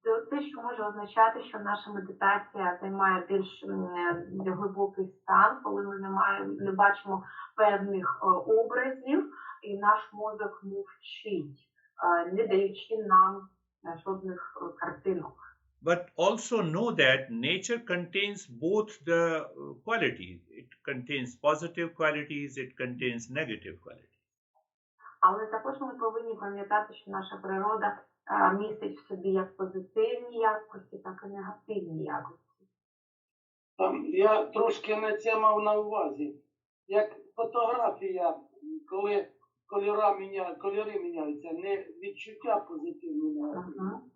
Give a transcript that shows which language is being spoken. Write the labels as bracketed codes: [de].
[uk] те, що може означати, що наша медитація займає більш глибокий стан, коли ми не бачимо певних образів, і наш мозок мовчить, не даючи нам жодних картинок. [en] But also know that nature contains both the qualities. It contains positive qualities, it contains negative qualities. [uk] Але також ми повинні пам'ятати, що наша природа містить в собі як позитивні якості, так і негативні якості. Я трошки не це мав на увазі. Як фотографія, коли кольори міняються, не відчуття позитивні, негативні.